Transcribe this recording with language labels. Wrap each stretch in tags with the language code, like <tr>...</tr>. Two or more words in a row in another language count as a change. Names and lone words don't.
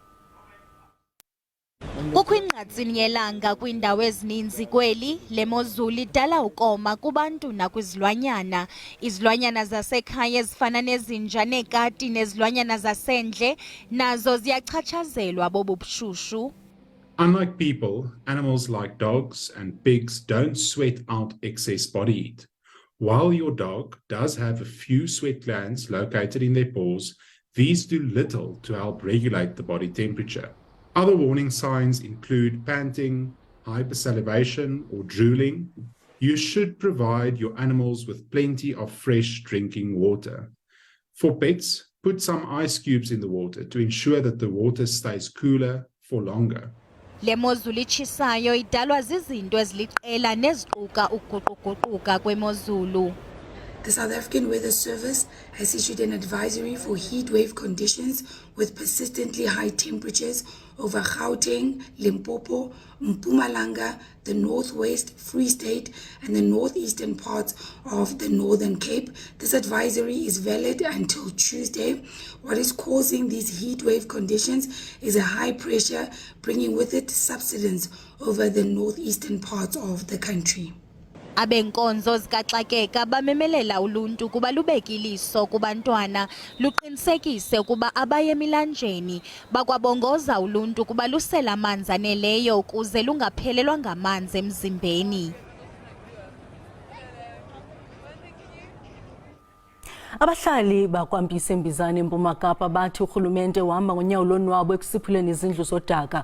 <xh>Ukwingqantsini yelanga kwiindawo ezininzi kweli, le mozulu idala ukoma kubantu nakwizilwanyana. Izilwanyana zasekhaya ezifana nezinja, neekati nezilwanyana zasendle nazo ziyachatshazelwa bobu bushushu.</xh> <en>Unlike people, animals like dogs and pigs don't sweat out excess body heat. While your dog does have a few sweat glands located in their paws, these do little to help regulate the body temperature. Other warning signs include panting, hypersalivation or drooling. You should provide your animals with plenty of fresh drinking water. For pets, put some ice cubes in the water to ensure that the water stays cooler for longer.</en> <xh>Le mozulu itshisayo idalwa zizinto eziliqela neziquka ukuguquguquka kwemozulu.</xh> <en>The South African Weather Service has issued an advisory for heat wave conditions with persistently high temperatures over Gauteng, Limpopo, Mpumalanga, the Northwest, Free State, and the northeastern parts of the Northern Cape. This advisory is valid until Tuesday. What is causing these heat wave conditions is a high pressure, bringing with it subsidence over the northeastern parts of the country.</en> <xh>Abenkonzo zikaxakeka bamemelela uluntu kuba lubeke iliso kubantwana, luqinisekise ukuba abaye emilanjeni, bakwabongoza uluntu kuba lusela amanzi aneleyo ukuze lungaphelelwa ngamanzi emzimbeni. Abahlali bakwaMpisi eMbizana eMpuma Kapa bathi urhulumente wahamba ngonyawo lonwabo ekusiphuleni izindlu zodaka.</xh>